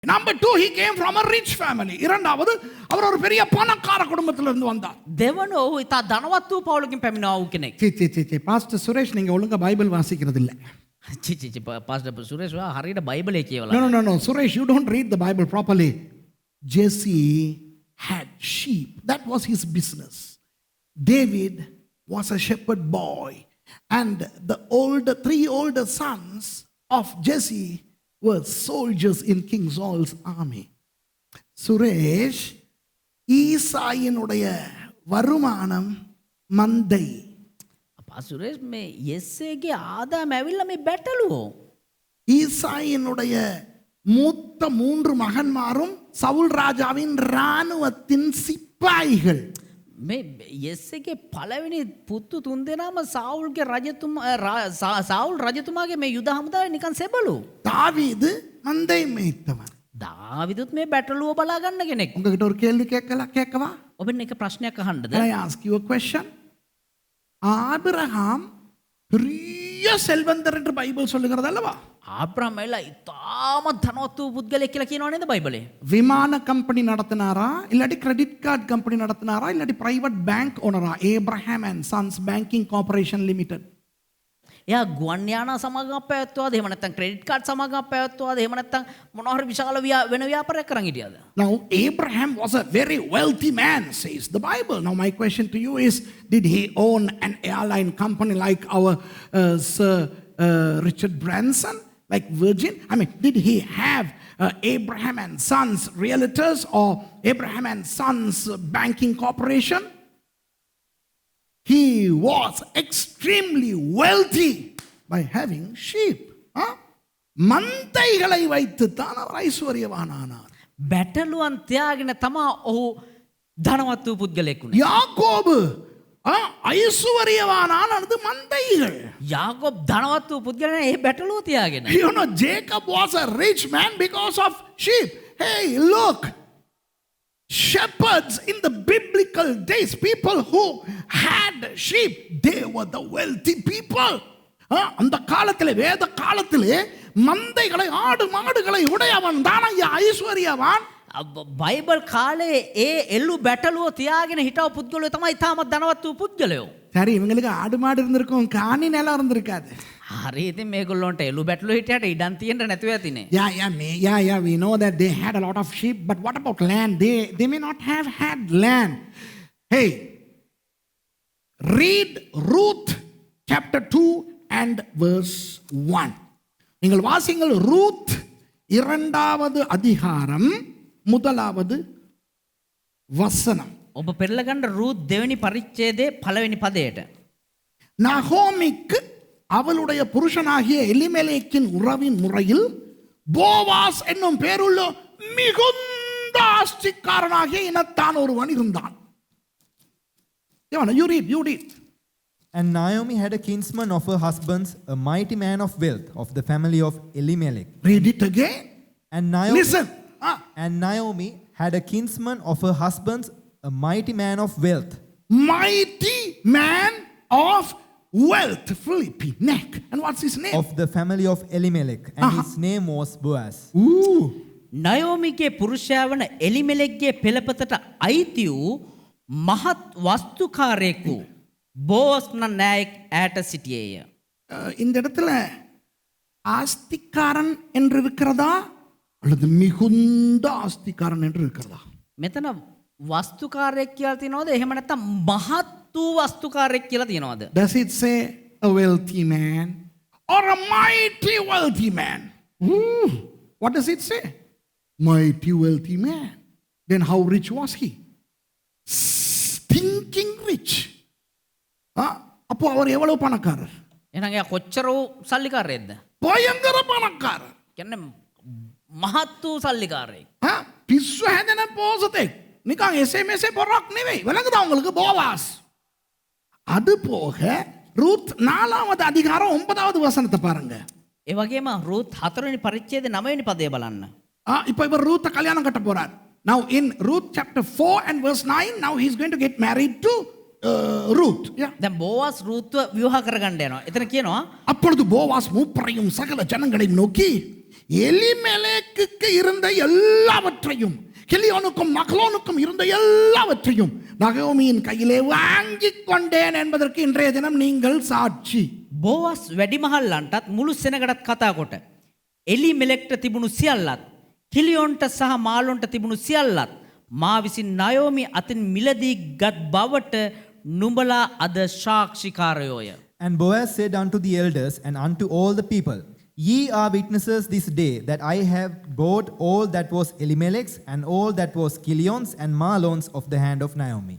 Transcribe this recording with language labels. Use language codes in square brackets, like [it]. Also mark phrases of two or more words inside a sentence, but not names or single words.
[en] Number 2, he came from a rich family. [ta] இரண்டாவது அவர் ஒரு பெரிய பணக்கார குடும்பத்துல இருந்து வந்தார். [si] දෙවන ඔහු ඉතා ධනවත් වූ පවුලකින් පැමිණා වූ කෙනෙක්. [ta] சீ பாஸ்டர் சுரேஷ் நீங்க ஒழுங்கா பைபிள் வாசிக்கிறது இல்ல. [si] පාස්ටර් සුරේෂ් හරියට බයිබලේ කියවලා. [en] No Suresh, you don't read the Bible properly. Jesse had sheep. That was his business. David was a shepherd boy, and the three older sons of Jesse were soldiers in King Saul's army. [ta] சுரேஷ் ஈசாயினுடைய வருமானம் மந்தை. [si] අපා සුරේෂ් මේ යෙස්සේගේ ආදායම ඇවිල්ලා මේ බැටළුවෝ. [ta] ஈசாயினுடைய மூத்த 3 மகன்மாரும் சவுல் ராஜாவின் இராணுவத்தின் சிப்பாய்கள். [si] මේ යෙස්සේගේ පළවෙනි පුතු තුන්දෙනාම සාවුල්ගේ රජතුමාගේ මේ යුද හමුදාවේ නිකන් සෙබළු. [ta] தாவீது மந்தை மேய்த்தவன். [si] දාවිදුත් මේ බැටළුව බලා ගන්න කෙනෙක්. [ta] உங்ககிட்ட ஒரு கேள்வி கேட்கவா? [si] ඔබෙන් එක ප්‍රශ්නයක් අහන්නද? [en] Can I ask you a question? [ta] ஆபிரகாம் பெரிய செல்வந்தர் என்று பைபிள் சொல்லுகிறது அல்லவா? [si] ආබ්‍රහම් ඇවිල්ලා ඉතාමත් ධනවත් වූ පුද්ගලයෙක් කියලා කියනවා නේද බයිබලේ? [ta] விமான கம்பெனி நடத்தினாரா இல்லாட்டி [en] credit card company [ta] நடத்தினாரா இல்லாட்டி [en] private bank [ta] ஓனரா? ஏப்ரஹாம் அண்ட் சன்ஸ் பேங்கிங் கார்ப்பரேஷன் லிமிடெட். [si] එයා ගුවන් යානා සමාගමක් පැවැත්වුවාද? එහෙම නැත්නම් [en] credit card [si] සමාගමක් පැවැත්වුවාද? එහෙම නැත්නම් මොනවා හරි විශාල වෙන ව්‍යාපාරයක් කරන් හිටියාද? [en] Now Abraham was a very wealthy man, says the Bible. Now my question to you is, did he own an airline company like our Sir Richard Branson, like Virgin? I mean, did he have Abraham and Sons Realtors or Abraham and Sons Banking Corporation? He was extremely wealthy by having sheep. [ta] மந்தைகளை வைத்து தான் அவர் ஐஸ்வர்யவானானார். [si] බැටළුවන් තියාගෙන තමා ඔහු ධනවත් වූ පුද්ගලයෙක් වුණේ. [ta] யாக்கோபு ஐஸ்வர்யவானானது மந்தைகள். [si] යාකෝබ් ධනවත් වූ පුද්ගලයා ඒ බැටළුව තියාගෙන. [en] You know, Jacob was a rich man because of sheep. Hey, look. Shepherds in the biblical days, people who had sheep, they were the wealthy people. [ta] அந்த காலத்திலே, வேத காலத்திலே மந்தைகளை ஆடு மாடுகளை உடையவன் தான் ஐஸ்வர்யவான். [si] බයිබල් කාලේ ඒ එල්ලු බැටළුව තියාගෙන හිටව පුද්ගලයෝ තමයි තාමත් ධනවත් වූ පුද්ගලයෝ. [ta] சரி, இவங்களுக்கு ஆடு மாடு இருந்திருக்கும், காணி நிலம் இருந்திருக்காது. [si] හරි, ඉතින් මේගොල්ලොන්ට එළු බැටළුව හිටියට ඉඩම් තියෙන්න නැතුව ඇතිනේ. [en] Yeah, we know that they had a lot of sheep, but what about land? They may not have had land. Hey, read Ruth chapter 2 and verse 1. [ta] நீங்கள் வாசிங்கள் ரூத் 2வது அதிகாரம் 1வது வசனம். [si] ඔබ පෙරලා ගන්න රූත් 2වෙනි පරිච්ඡේදයේ 1වෙනි පදයට. [ta] நகோமிக்கு அவளுடைய புருஷனாகிய எலிமெலேக்கின் உறவின் முறையில் போவாஸ் என்னும் பேருள்ள மிகுந்த ஆஸ்திக்காரனாகிய இனத்தான் ஒருவன் இருந்தான். [en] You read. And Naomi had a kinsman of her husband's, a mighty man of wealth, of the family of Elimelech. Read it again. And Naomi, listen. And Naomi had a kinsman of her husband's, a mighty man of wealth. Mighty man of wealth. Philippi neck. And what's his name? Of the family of Elimelech. And his name was Boaz. [si] නයෝමිගේ පුරුෂයා වන එලිමෙලෙක්ගේ පෙළපතට අයිති වූ මහත් වස්තුකාරයෙකු බෝස් නෑයෙක් ඈට සිටියේය. [ta] இந்த இடத்துல ஆஸ்திக்காரன் என்று இருக்கிறதா அல்லது மிகுந்த ஆஸ்திக்காரன் என்று இருக்கிறதா? [si] මෙතන වස්තුකාරයෙක් කියලා තියෙනවද? එහෙම නැත්නම් මහත් වූ වස්තුකාරයෙක් කියලා තියෙනවද? [en] Does it say a wealthy man or a mighty wealthy man? What does it say? Mighty wealthy man. Then how rich was he? Stinking rich. [ta] அப்போ அவர் எவ்வளவு பணக்காரர்? [si] එහෙනම් එයා කොච්චර වූ සල්ලිකාරයෙක්ද? [ta] பயங்கர பணக்காரர். [si] කියන්නේ මහත් වූ සල්ලිකාරයෙක්. පිස්සු හැදෙන පෝසතෙක්. නිකන් SMS පොරක් නෙවෙයි. [ta] விளங்குதா உங்களுக்கு? போவாஸ். அது போக ரூத் 4வது அதிகாரம் 9வது வசனத்தை பாருங்க. [si] ඒ වගේම රූත් 4වෙනි පරිච්ඡේදයේ 9වෙනි පදය බලන්න. [ta] இப்போ இவர் ரூத் கல்யாணம் கட்ட போறார். [en] Now in Ruth chapter 4 and verse 9, now he's going to get married to Ruth. [si] දැන් බෝවාස් රූත්ව විවාහ කරගන්න යනවා. එතන කියනවා [ta] அப்பொழுது போவாஸ் மூப்பரையும் சகல ஜனங்களையும் நோக்கி எலிமெலேக்குக்கு இருந்த எல்லாவற்றையும் கிலியோனுக்கும் மக்லோனுக்கும் இருந்த எல்லாவற்றையும் நகோமியின் கையிலே வாங்கிக் கொண்டேன் என்பதற்கு இன்றைய தினம் நீங்கள் சாட்சி. [si] බෝවස් වැඩිමහල්ලන්ටත් මුළු සෙනගටත් කතා කොට එලි මෙලෙක්ට තිබුණු සියල්ලත් කිලියොන්ට සහ මාලොන්ට තිබුණු සියල්ලත් මා විසින් නයෝමි අතින් මිලදී ගත් බවට නුඹලා අද සාක්ෂිකාරයෝය. [en] And Boaz said unto the elders and unto all the people, Ye are witnesses this day that I have bought all that was Elimelech's and all that was Kilion's and Mahlon's of the hand of Naomi.